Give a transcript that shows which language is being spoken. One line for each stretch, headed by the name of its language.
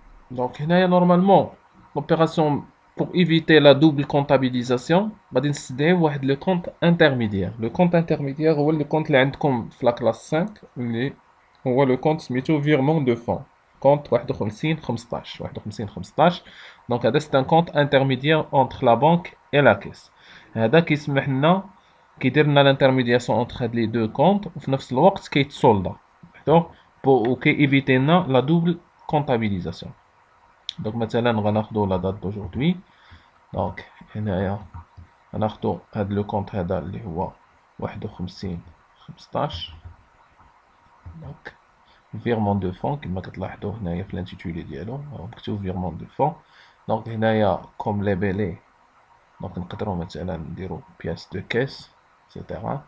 French: Donc normalement l'opération pour éviter la double comptabilisation, on va décider le compte intermédiaire. Le compte intermédiaire c'est le compte
Arabic: اللي عندكم في
French: la classe 5
Arabic: اللي هو
French: le compte
Arabic: سميتو
French: virement de fonds. Compte 51 15. Donc c'est un compte intermédiaire entre la banque et la caisse.
Arabic: هذا كيسمح لنا كيدير لنا
French: l'intermédiation entre les deux comptes
Arabic: وفي نفس الوقت كيتصولدا.
French: D'accord. Pour éviter la double comptabilisation. Donc
Arabic: مثلا غناخدو
French: la date d'aujourd'hui.
Arabic: Donc هنايا غناخدو هاد
French: لو كونت
Arabic: هذا اللي هو 51 15.
French: Donc virement de fonds
Arabic: كما كتلاحظوا هنايا في
French: l'intitulé
Arabic: ديالو مكتوب
French: virement de fonds. Donc
Arabic: هنايا
French: comme labellé. Donc
Arabic: نقدروا مثلا نديرو
French: pièce de caisse etc.